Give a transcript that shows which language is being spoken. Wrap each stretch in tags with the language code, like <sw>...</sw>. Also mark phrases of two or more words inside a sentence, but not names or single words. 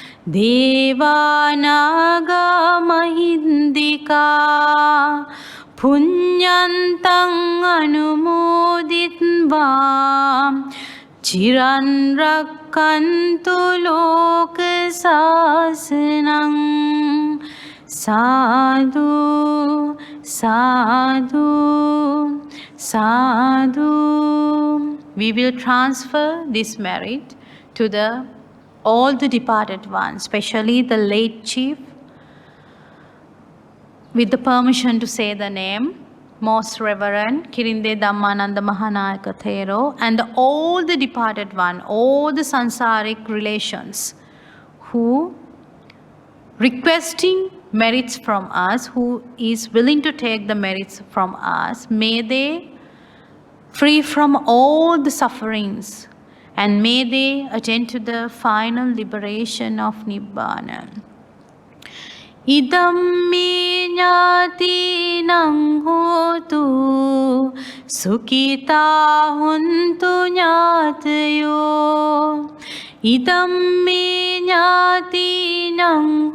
<pi>Devanaga mahindika Punyantang anumoditva Chiran rakkantu loka sasanam Sadhu, sadhu, sadhu.</pi> <en>We will transfer this merit to all the departed ones, especially the late chief, with the permission to say the name, Most Reverend Kirinde Dhammananda Mahanayaka Thero, and all the departed one, all the sansaric relations who requesting merits from us, who is willing to take the merits from us, may they free from all the sufferings and may they attain to the final liberation of Nibbana.</en> <pi>Idam me jnatinang hotu sukhita huntu jnatayo Idam me jnatinang</pi>